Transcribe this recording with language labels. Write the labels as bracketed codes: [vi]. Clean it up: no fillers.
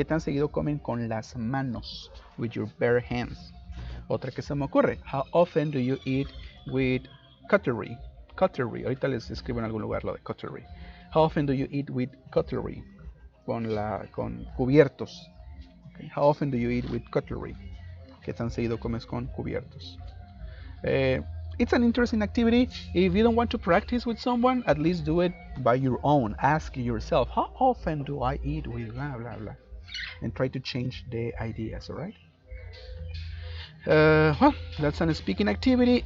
[es] ¿Qué tan seguido comen con las manos? [en] With your bare hands. [es] Otra que se me ocurre. [en] How often do you eat with cutlery? Cutlery. [es] Ahorita les escribo en algún lugar lo de cutlery. [en] How often do you eat with cutlery? [es] Con cubiertos. [en] Okay. How often do you eat with cutlery? [es] ¿Qué tan seguido comes con cubiertos? [en] It's an interesting activity. If you don't want to practice with someone, at least do it by your own. Ask yourself, how often do I eat with blah, blah, blah? And try to change the ideas, all right? Well, that's an speaking activity.